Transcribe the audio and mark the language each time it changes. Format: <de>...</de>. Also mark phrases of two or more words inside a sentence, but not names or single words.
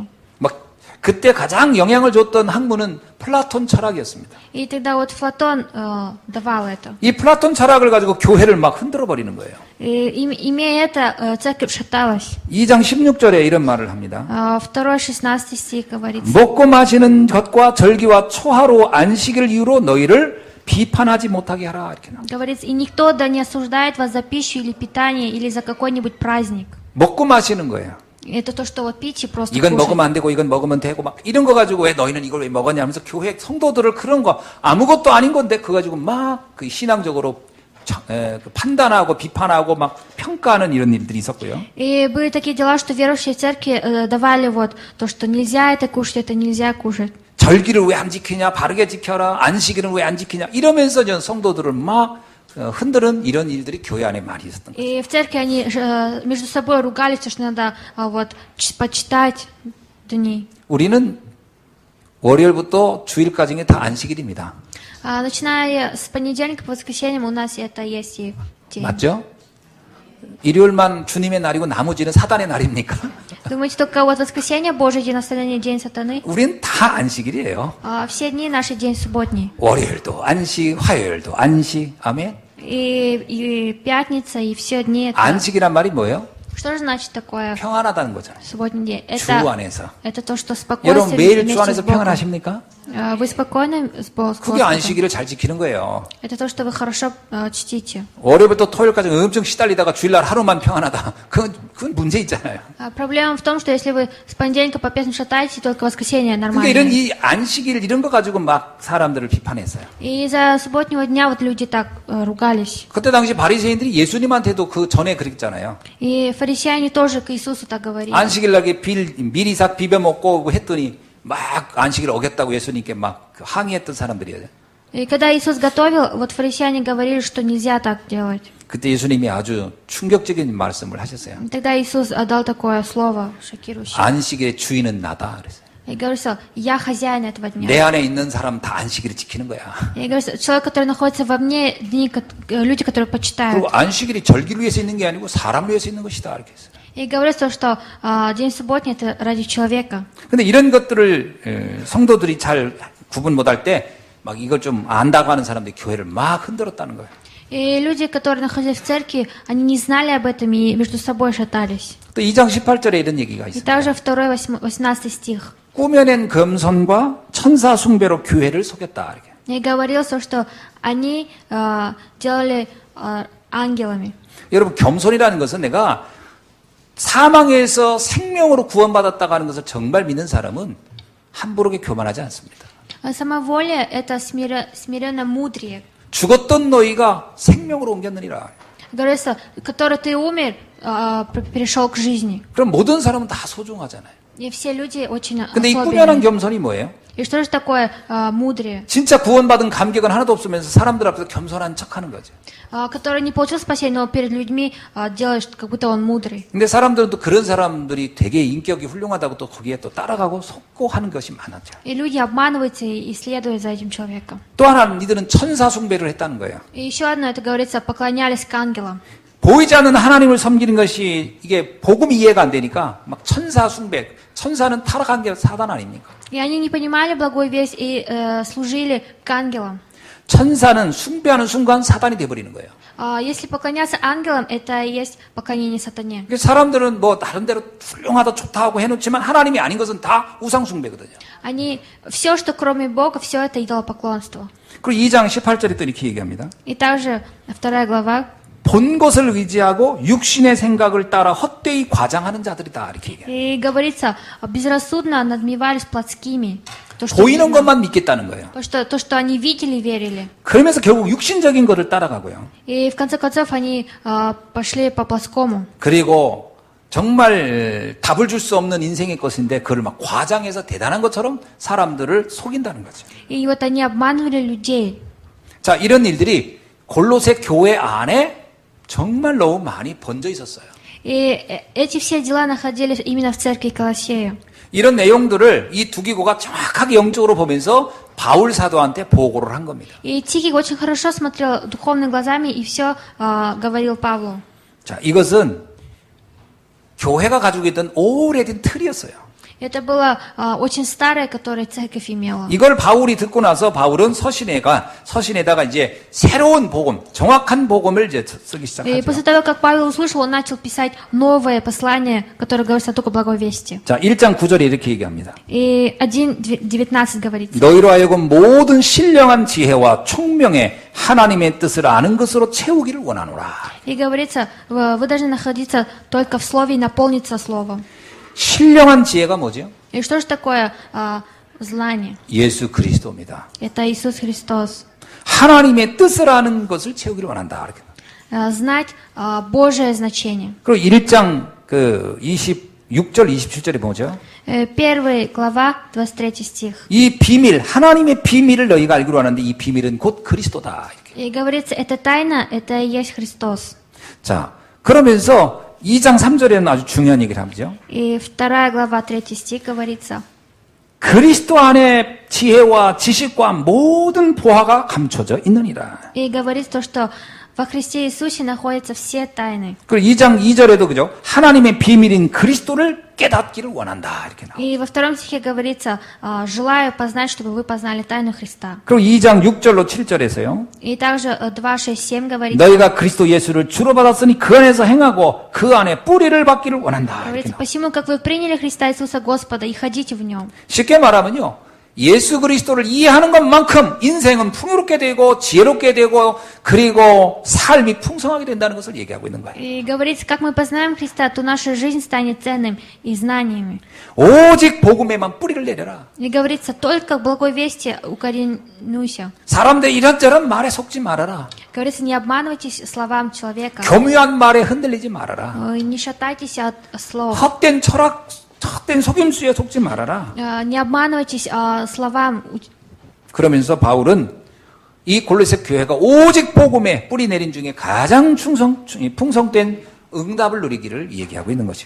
<ko>막 그때 가장 영향을 줬던 학문은 플라톤 철학이었습니다.</ko> <ru>И тогда вот Платон давал это.</ru> <ko>이 플라톤 철학을 가지고 교회를 막 흔들어 버리는 거예요.</ko> <ru>И имея это, церковь шаталась.</ru> <ko>2장 16절에 이런 말을 합니다.</ko> <ru>2:16 стих говорится.</ru> <ko>먹고 마시는 것과 절기와 초하루 안식일 이유로 너희를 비판하지 못하게 하라 이렇게 나와.</ko> <ru>Говорится, и никто да не осуждает вас за пищу или питание, или за какой-нибудь праздник.</ru> <ko>먹고 마시는 거예요.</ko> <ru>Это то, что вот пить и просто</ru> <ko>이건</ko> <ru>кушать.</ru> <ko>먹으면 안 되고 이건 먹으면 되고 막 이런 거 가지고 왜 너희는 이걸 왜 먹었냐 하면서 교회 성도들을 그런 거 아무것도 아닌 건데 그거 가지고 막 그 신앙적으로 판단하고 비판하고 막 평가하는 이런 일들이 있었고요.</ko> <ru>И были такие дела, что верующие в церкви давали вот то, что нельзя это кушать, это нельзя кушать.</ru> <ko>절기를 왜 안 지키냐, 바르게 지켜라, 안식일은 왜 안 지키냐 이러면서 전 성도들을 막 흔드는 이런 일들이 교회 안에 많이 있었던 거예요.</ko> <ru>И в церкви они между собой ругались, что надо вот почитать дни.</ru> <ko>우리는 월요일부터 주일까지는 다 안식일입니다.</ko> <ru>Начиная с понедельника по воскресеньям у нас это есть и день.</ru> <ko>맞죠? 일요일만 주님의 날이고 나머지는 사단의 날입니까?</ko> <ru>Думаете, только вот воскресенье Божий день, остальные день сатаны?</ru> <ko>우린 다 안식일이에요.</ko> <ru>Все дни наши день субботний.</ru> <ko>월요일도 안식, 화요일도 안식. 아멘.</ko> <ru>И пятница, и все дни. Это...</ru> <ko>안식이란 말이 뭐예요?</ko> <ru>Что же значит такое</ru> <ko>평안하다는 거잖아요.</ko> <ru>субботний день?</ru> <ko>주 안에서.</ko> <ru>Это то, что</ru> <ko>여러분</ko> <ru>спокойствие</ru> <ko>매일</ko> <ru>вместе</ru> <ko>주</ko> <ru>с</ru> <ko>안에서</ko> <ru>Богом.</ru> <ko>평안하십니까?</ko> <ru>Вы спокойны с</ru> <ko>그게</ko> <ru>Господом?</ru> <ko>안식일을 잘 지키는 거예요.</ko> <ru>Это то, что вы хорошо чтите.</ru> <ko>월요일부터 토요일까지 엄청 시달리다가 주일날 하루만 평안하다. 그건 문제 있잖아요.</ko> <ru>Проблема в том, что если вы с понедельника по пятницу шатаетесь, только воскресенье</ru> <ko>그러니까 이런</ko> <ru>нормально.</ru> <ko>이 안식일 이런 거 가지고 막 사람들을 비판했어요.</ko> <ru>И из-за субботнего дня вот люди так ругались.</ru> <ko>그때 당시 바리새인들이 예수님한테도 그 전에 그랬잖아요.</ko> <ru>И фарисеяне тоже к Иисусу так говорили.</ru> <ko>안식일 날에 미리삭 비벼 먹고 했더니 막 안식일 어겼다고 예수님께 막 항의했던 사람들이에요.</ko> <ru>И когда Иисус готовил, вот фарисеяне говорили, что нельзя так делать.</ru> <ko>그때 예수님이 아주 충격적인 말씀을 하셨어요.</ko> <ru>И тогда Иисус дал такое слово шокирующее.</ru> <ko>안식일의 주인은 나다 그랬어요.</ko> <ru>И говорил, я хозяин этого дня.</ru> <ko>내 안에 있는 사람 다 안식일을 지키는 거야.</ko> <ru>И говорил, человек, который находится во мне, люди, которые почитают.</ru> <ko>그리고 안식일이 절기를 위해서 있는 게 아니고 사람을 위해서 있는 것이다 이렇게 했어요.</ko> <ru>И говорится, что день субботний это ради человека.</ru> <ko>근데 이런 것들을 성도들이 잘 구분 못할 때 막 이걸 좀 안다고 하는 사람들이 교회를 막 흔들었다는 거예요.</ko> <ru>И люди, которые находились в церкви, они не знали об этом и между собой шатались.</ru> <ko>또 2장 18절에 이런 얘기가</ko> <ru>И</ru> <ko>있습니다.</ko> <ru>также 18 стих.</ru> <ko>꾸며낸 겸손과 천사 숭배로 교회를 속였다. 이렇게.</ko> <ru>И говорился, что они делали ангелами.</ru> <ko>여러분 겸손이라는 것은 내가 사망에서 생명으로 구원받았다고 하는 것을 정말 믿는 사람은 함부로 교만하지 않습니다.</ko> <ru>Самоволие – это смиренно мудрее.</ru> <ko>죽었던 너희가 생명으로 옮겼느니라.</ko> <ru>Говорится, который ты умер, перешел к жизни.</ru> <ko>그럼 모든 사람은 다 소중하잖아요.</ko> <ru>И все люди очень</ru> <ko>근데 이 꾸며낸</ko> <ru>особенные.</ru> <ko>겸손이 뭐예요?</ko> <ru>И что же такое мудрее?</ru> <ko>진짜 구원받은 감격은 하나도 없으면서 사람들 앞에서 겸손한 척하는 거죠.</ko> <ru>Который не получил спасения, но перед людьми делаешь, как будто он мудрый.</ru> <ko>근데 사람들은 또 그런 사람들이 되게 인격이 훌륭하다고 또 거기에 또 따라가고 속고 하는 것이 많았죠.</ko> <ru>И люди обманываются и следуют за этим человеком.</ru> <ko>또 하나는 이들은 천사 숭배를 했다는 거예요.</ko> <ru>И еще одно, это говорится, поклонялись к ангелам.</ru> <ko>보이지 않는 하나님을 섬기는 것이 이게 복음이 이해가 안 되니까 막 천사 숭배, 천사는 타락한 게 사단 아닙니까?</ko> <ru>И они не понимали благую весть и служили к ангелам.</ru> <ko>천사는 숭배하는 순간 사단이 돼버리는 거예요.</ko> <ru>Если поклоняться ангелам, это и есть поклонение сатане.</ru> <ko>그러니까 사람들은 뭐 나름대로 훌륭하다 좋다 하고 해놓지만 하나님이 아닌 것은 다 우상 숭배거든요.</ko> <ru>Они, все, что кроме Бога, все это идолопоклонство.</ru> <ko>그리고 2장 18절에 또 이렇게 얘기합니다.</ko> <ru>И также 2 глава.</ru> <ko>본 것을 의지하고 육신의 생각을 따라 헛되이 과장하는 자들이다 이렇게 얘기해요.</ko> <ru>И говорится, безрассудно надмевались плотскими.</ru> <ko>보이는 것만 믿겠다는 거예요.</ko> <ru>То, что они видели, верили.</ru> <ko>그러면서 결국 육신적인 것을 따라가고요.</ko> <ru>И в конце концов они пошли по плоскому.</ru> <ko>그리고 정말 답을 줄 수 없는 인생의 것인데 그걸 막 과장해서 대단한 것처럼 사람들을 속인다는 거죠.</ko> <ru>И вот они обманывали людей.</ru> <ko>자, 이런 일들이 골로새 교회 안에 정말 너무 많이 번져 있었어요.</ko> <ru>И эти все дела находились именно в церкви Колоссея.</ru> <ko>이런 내용들을 이 두기고가 정확하게 영적으로 보면서 바울 사도한테 보고를 한 겁니다.</ko> <ru>И Тихий очень хорошо смотрел духовными глазами и все говорил Павлу.</ru> <ko>자, 이것은 교회가 가지고 있던 오래된 틀이었어요.</ko> <ru>Это было очень старое, которое церковь имела.</ru> <ko>이걸 바울이 듣고 나서 바울은 서신에다가 이제 새로운 복음, 정확한 복음을 이제 쓰기</ko> <ru>И</ru> <ko>시작하죠.</ko> <ru>после того, как Павел услышал, он начал писать новое послание, которое говорится только благой вести.</ru> <ko>자, 1장 9절에 이렇게 얘기합니다.</ko> <ru>И 1:19 говорится.</ru> <ko>너희로 하여금 모든 신령한 지혜와 총명에 하나님의 뜻을 아는 것으로 채우기를 원하노라.</ko> <ru>И говорится, вы должны находиться только в слове и наполниться словом.</ru> <ko>신령한 지혜가 뭐죠?</ko> <ru>И что же такое знание?</ru> <ko>예수 그리스도입니다.</ko> <ru>Это Иисус Христос.</ru> <ko>하나님의 뜻을 아는 것을 채우기를 원한다. 이렇게.</ko> <ru>Знать Божие значение.</ru> <ko>그리고 1장 26절 27절에 보죠.</ko> <ru>1 глава, 23 стих.</ru> <ko>이 비밀, 하나님의 비밀을 너희가 알기로 하는데 이 비밀은 곧 그리스도다. 이렇게.</ko> <ru>И говорится, это тайна, это и есть Христос.</ru> <ko>자, 그러면서 2장 3절에는 아주 중요한 얘기를 하죠.</ko> <ru>И 2 глава, 3 стих говорится,</ru> <ko>그리스도 안에 지혜와 지식과 모든 보화가 감춰져 있느니라.</ko> <ru>и говорится то, что во Христе Иисусе находятся все тайны.</ru> <ko>그리고 2장 2절에도 그죠? 하나님의 비밀인 그리스도를 깨닫기를 원한다. 이렇게 나와요.</ko> <ru>И во втором стихе говорится, желаю познать, чтобы вы познали тайну Христа.</ru> <ko>그리고 2장 6절로 7절에서요.</ko> <ru>И также 2, 6, 7 говорится,</ru> <ko>너희가 그리스도 예수를 주로 받았으니 그 안에서 행하고 그 안에 뿌리를 받기를 원한다. 이렇게</ko> <ru>говорится,</ru> <ko>나와요.</ko> <ru>посему, как вы приняли Христа Иисуса Господа и ходите в Нем.</ru> <ko>쉽게 말하면요. 예수 그리스도를 이해하는 것만큼 인생은 풍요롭게 되고 지혜롭게 되고 그리고 삶이 풍성하게 된다는 것을 얘기하고 있는 거예요.</ko> <ru>И говорится, как мы познаем Христа, то наша жизнь станет ценным и знаниями.</ru> <ko>오직 복음에만 뿌리를 내려라.</ko> <ru>И говорится, только в благой вести укоренуйся.</ru> <ko>사람들 이런저런 말에 속지 말아라.</ko> <ru>Говорится, не обманывайтесь словам человека.</ru> <ko>교묘한 말에 흔들리지 말아라.</ko> <ru>Не шатайтесь от слов.</ru> <ko>헛된 철학, 헛된 속임수에 속지 말아라.</ko> <ru>Не обманывайтесь словам.</ru> <ko>그러면서 바울은 이 골로새 교회가 오직 복음에 뿌리 내린 중에 가장 풍성된 응답을 누리기를 얘기하고 있는 것이요.</ko>